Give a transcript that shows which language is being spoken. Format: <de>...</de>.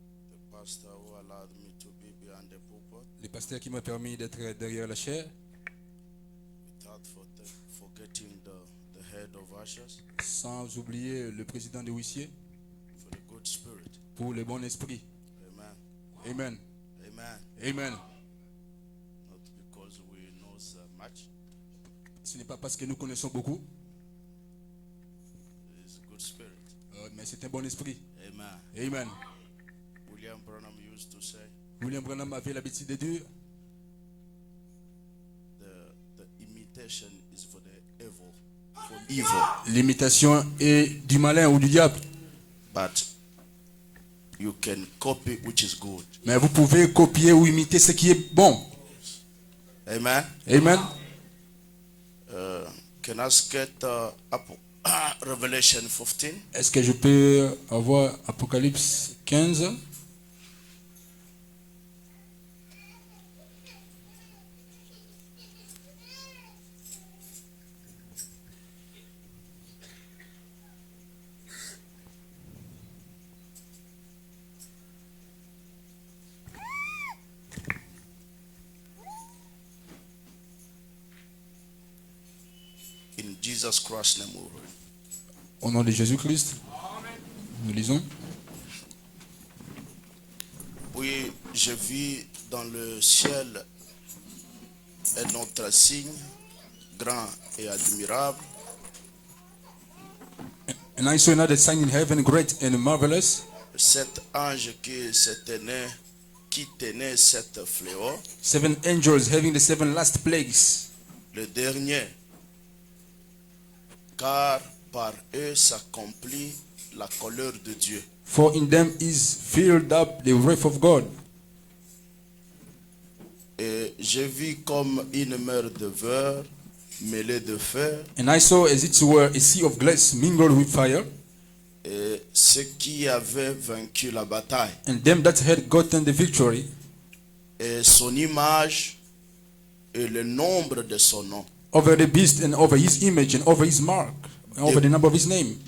<en>the pastor who allowed me to be behind the pulpit</en> <fr>les pasteurs qui m'ont permis d'être derrière la chair,</fr> <en>without forgetting the head of ushers</en> <fr>sans oublier le président des huissiers</fr> <en>for the good spirit.</en> <fr>pour le bon esprit. Amen. Amen. Amen. Amen.</fr> <en>Not because we know so much.</en> <fr>Ce n'est pas parce que nous connaissons beaucoup,</fr> <en>It's a good spirit.</en> <fr>mais c'est un bon esprit. Amen. Amen.</fr> <en>William Branham used to say</en> <fr>William Branham avait l'habitude de dire</fr> <en>the imitation is for the evil. For evil.</en> <fr>l'imitation est du malin ou du diable.</fr> <en>But you can copy which is good.</en> <fr>Mais vous pouvez copier ou imiter ce qui est bon. Amen. Amen.</fr> <en>Can I get Revelation 15?</en> <fr>Est-ce que je peux avoir Apocalypse 15?</fr> <en>In Jesus Christ's name we read.</en> <fr>Au nom de Jésus-Christ, nous lisons. Oui, je vis dans le ciel un autre signe grand et admirable.</fr> <en>And I saw another sign in heaven, great and marvelous.</en> <fr>Cet ange qui tenait cette fléau,</fr> <en>7 angels having the 7 last plagues.</en> <fr>le dernier, car par eux s'accomplit la colère de Dieu.</fr> <en>For in them is filled up the wrath of God.</en> <fr>Et je vis comme une mer de verre mêlée de fer,</fr> <en>And I saw as it were a sea of glass mingled with fire.</en> <fr>et ceux qui avaient vaincu la bataille.</fr> <en>And them that had gotten the victory,</en> <fr>Et son image et le nombre de son nom,</fr> <en>over the beast and over his image and over his mark and over the number of his name,</en>